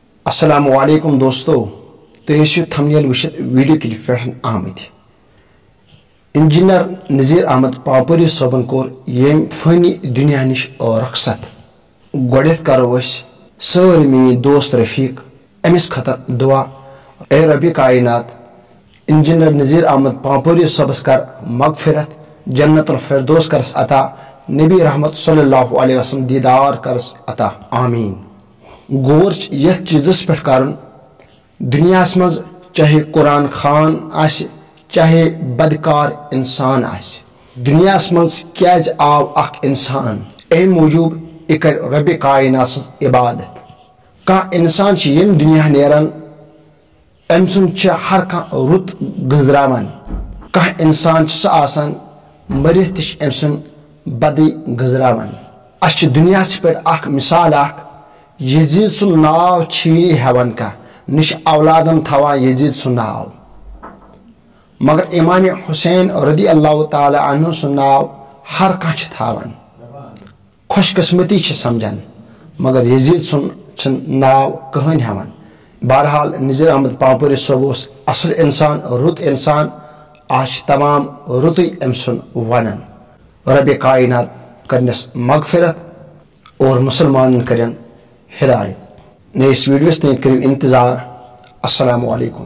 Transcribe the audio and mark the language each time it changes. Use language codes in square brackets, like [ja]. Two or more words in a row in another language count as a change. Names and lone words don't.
[ar] السلام علیکم [ks] دوستو تیسو تھمنیل وشت ویڈیو کلپ پہ آمد انجینئر نذیر احمد پاپوری صٲبن کور یم فانی دنیا نش رخصت گۄڈنیتھ کرو سٲری میٲنۍ دوست رفیق امس خطر دعا اے ربی کائنات انجینئر نذیر احمد پاپوری صٲبس کر مغفرت [ar] جنت الفردوس [ks] کرس عطا نبی رحمت [ar] صلی اللہ علیہ وسلم [ks] دیدار کرس عطا آمین غور یتھ چیزس پہ کرن دنیا مز چاہے قرآن خان آسہِ چاہے بدکار انسان آسہِ دنیا مز کیاز آو اخ انسان اے موجوب یہ کر رب کائنات سٕنٛز عبادت کانٛہہ انسان چھ یم دنیا نیران ام سُنٛد چھ ہر کانٛہہ رُت گزراوان کانٛہہ انسان چھ سُہ آسان مرتھ تہ چھ ام سُنٛد بدی گزراوان اس چھ دنیا پہ اخ مثال اخ یزید سُنٛد ناو چھیی ہیوان کانٛہہ نہ چھ اولادن تھاوان یزید سُنٛد ناو مگر امام حسین [ar] رضی اللہ تعالی عنہ [ks] سُنٛد ناو ہر کانٛہہ چھ تھاوان خوش قسمتی چھ سمجھان مگر یزید سُنٛد چھن ناو کٕہٕنۍ ہیوان بہرحال نذیر احمد پاپوری صٲب اوس اصل انسان رُت انسان آز چھ تمام رُتُے أمۍ سُنٛد ونان رب کائنات کرنس مغفرت اور مسلمان کرن ہدایت نئیس ویڈیوس تین کرو انتظار [ar] السلام علیکم